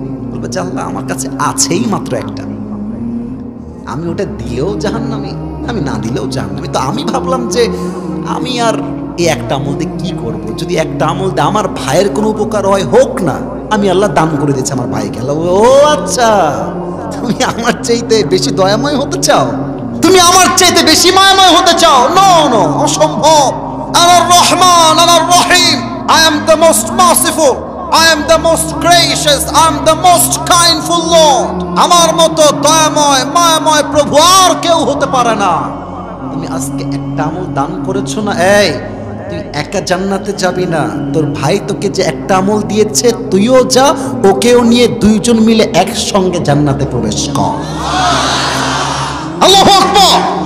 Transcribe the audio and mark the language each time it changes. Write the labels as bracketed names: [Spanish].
[Bangla] বলবে যে আল্লাহ আমার কাছে আছেই মাত্র একটা, আমি ওটা দিলেও জাহান্নামী, আমি না দিলেও জাহান্নামী, তো আমি ভাবলাম যে আমি আর এই একটা আমল দিয়ে কি করবো, যদি একটা আমল দিয়ে আমার ভাইয়ের কোনো উপকার হয় হোক না, আমি আল্লাহ দান করে দিচ্ছি আমার ভাইকে। আল্লাহ ও আচ্ছা, তুমি আমার চাইতে বেশি দয়াময় হতে চাও, তুমি আমার চাইতে বেশি মায়াময় হতে চাও? নো নো, অসম্ভব। [Arabic] আনার রহমান, আনার রহিম, [English] I am the most merciful, I am the most gracious, I am the most kindful Lord. [Bangla] আমার মতো দয়াময় মায়াময় প্রভু আর কেউ হতে পারে না। তুমি আজকে একটা আমল দান করেছো না, এই তুই একা জান্নাতে যাবি না, তোর ভাই তোকে যে একটা আমল দিয়েছে তুইও যা, ওকেও নিয়ে দুইজন মিলে একসঙ্গে জান্নাতে প্রবেশ কর। আল্লাহু আকবার।